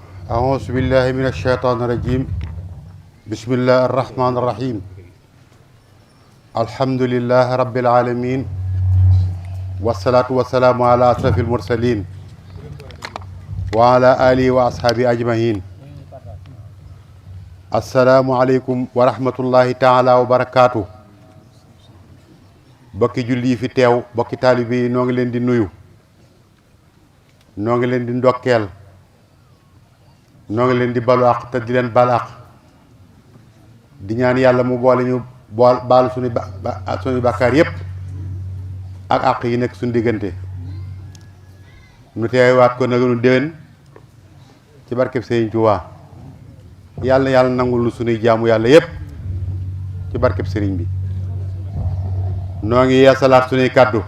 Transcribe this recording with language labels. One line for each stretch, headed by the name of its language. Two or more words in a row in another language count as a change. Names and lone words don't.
Arabic: أعوذ بالله من الشيطان الرجيم بسم الله الرحمن الرحيم الحمد لله رب العالمين والصلاة والسلام على أشرف المرسلين وعلى آله وأصحابه أجمعين السلام عليكم ورحمة الله تعالى وبركاته
Wolof: bokki julli fi teew bokki taalibe yi noo ngi leen di nuyu noo ngi leen di ndokkeel noo ngi leen di balu àq te di leen bal àq di ñaan yàlla mu boole ñu baal suñu bàkkaar yépp ak àq yi nekk suñu diggante nu teewaat ko nag nu déwén ci barkeb Sëriñ Tuubaa yàlla nangul nu suñuy jaamu yàlla yépp ci barkeb sëriñ bi noo ngi yeesalaat suñuy kàddu